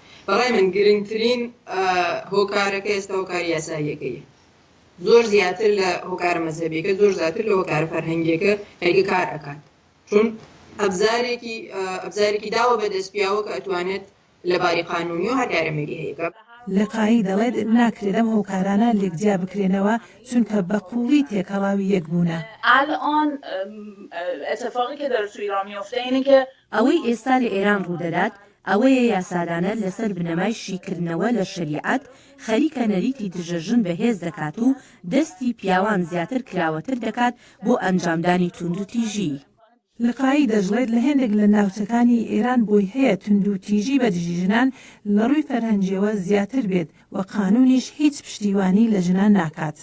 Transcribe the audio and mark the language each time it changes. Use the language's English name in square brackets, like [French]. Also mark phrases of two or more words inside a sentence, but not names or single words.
[Central Kurdish] بەڕای من گرنگترین هۆکارەکە ئێستا هۆکاری یاساییەکەیە، زۆر زیاتر لە هۆکارە مەزهەبیەکە، زۆر زیاتر لە هۆکارە فەرهەنگیەکە هەیکە کار ئەکات، چون ئەبزارێکی داوە بەدەست پیاوە کە ئەتوانێت لە باری قانونی و هەر کارەمەری هەیەکە. لقایی دەڵێت ناکرێت ئەم هۆکارانە لێکجیا بکرێنەوە چونکە بەقوڵی تێکەڵاوی یەکبوونە. [Persian] الان اتفاقی که داره تو ایران میفته اینه که [Central Kurdish] ئەوەی ئێستا لە ئێران ڕوودەدات ئەوەیە یاسادانە لەسەر بنەمای شیکردنەوە لە شریعەت خەریکە نەریتی دژەژن بەهێز دەکات و دەستی پیاوان زیاتر کراوەتر دەکات بۆ ئەنجامدانی توندوتیژی. لقایی دەژڵێت لە هێندێک لە ناوچەکانی ئێران بۆی هەیە توندوتیژی بە دژی ژنان لە ڕووی فەرهەنگیەوە زیاتر بێت و قانونیش هیچ پشتیوانی لە ژنان ناکات.